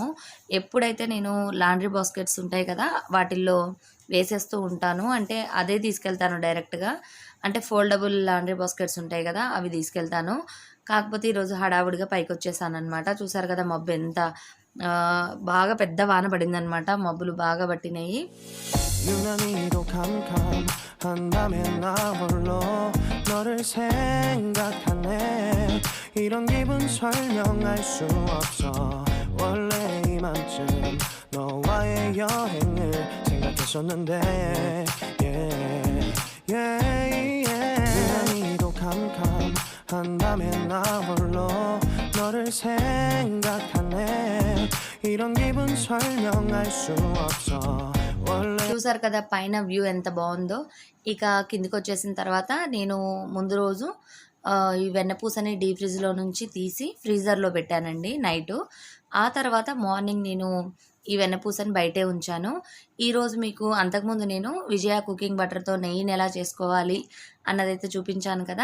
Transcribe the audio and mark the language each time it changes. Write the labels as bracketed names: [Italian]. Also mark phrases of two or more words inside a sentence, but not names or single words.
[Telugu] ఎప్పుడైతే నేను [English] laundry baskets [Telugu] ఉంటాయి కదా, వాటిల్లో వేసేస్తూ ఉంటాను. అంటే అదే తీసుకెళ్తాను డైరెక్ట్గా. అంటే [English] foldable laundry baskets [Telugu] ఉంటాయి కదా, అవి తీసుకెళ్తాను. కాకపోతే ఈరోజు హడావుడిగా పైకి వచ్చేసాను అనమాట. చూసారు కదా మబ్బు ఎంత బాగా పెద్ద వాన పడిందనమాట. మబ్బులు బాగా పట్టినాయి. [Korean] 유난히도 캄캄한밤에 나 홀로 너를 생각하네 이런 기분 설명할 수 없어 원래 이맘쯤 너와의 여행을 생각했었는데 [English] yeah, yeah, yeah. [Korean] 유난히도 캄캄한밤에 나 홀로 너를 생각하네 이런 기분 설명할 수 없어 [Telugu] చూసారు కదా పైన వ్యూ ఎంత బాగుందో. ఇక కిందికి వచ్చేసిన తర్వాత నేను ముందు రోజు ఈ వెన్నపూసని [English] deep fridgelo [Telugu] నుంచి తీసి ఫ్రీజర్లో పెట్టానండి నైటు. ఆ తర్వాత మార్నింగ్ నేను ఈ వెన్నపూసని బయటే ఉంచాను. ఈరోజు మీకు అంతకుముందు నేను విజయ [English] cooking butterto [Telugu] నెయ్యిని ఎలా చేసుకోవాలి అన్నదైతే చూపించాను కదా.